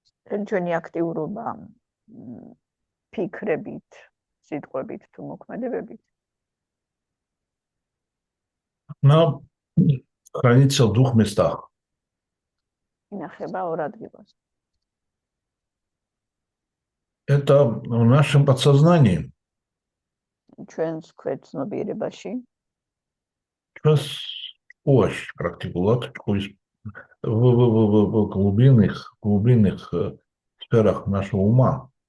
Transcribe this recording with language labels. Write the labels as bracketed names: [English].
[Georgian] ჩვენი აქტიურობა ფიქრებით, სიტყვებით თუ მოქმედებებით [Russian] она хранится в двух местах. [Georgian] ინახება ორ ადგილას. [Russian] Это в нашем подсознании. [Georgian] ჩვენს ქვეცნობიერებაში [Russian] Сейчас очень практикулат в глубинных сферах нашего ума.